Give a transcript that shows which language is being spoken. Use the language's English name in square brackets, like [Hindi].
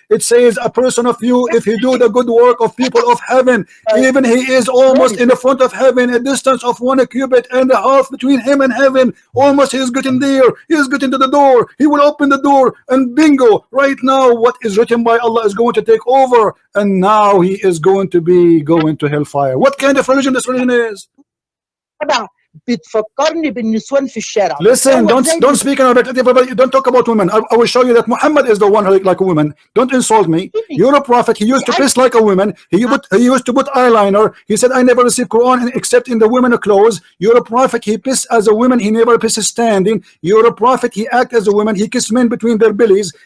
[English] It says a person of you, if he do the good work of people of heaven, even he is almost in the front of heaven, a distance of 1 cubit and a half between him and heaven. Almost he is getting there. He is getting to the door. He will open the door. And bingo, right now what is written by Allah is going to take over, and now he is going to be going to hellfire. What kind of religion this religion is? [Arabic] بتفكرني بالنسوان في الشارع. [English] Listen, don't speak in Arabic. Everybody, don't talk about women. I will show you that Muhammad is the one who like a woman. Don't insult me. You're a prophet. He used to piss like a woman. He used to put eyeliner. He said, I never received Quran except in the women clothes. You're a prophet. He pissed as a woman. He never pisses standing. You're a prophet. He act as a woman. He kissed men between their bellies.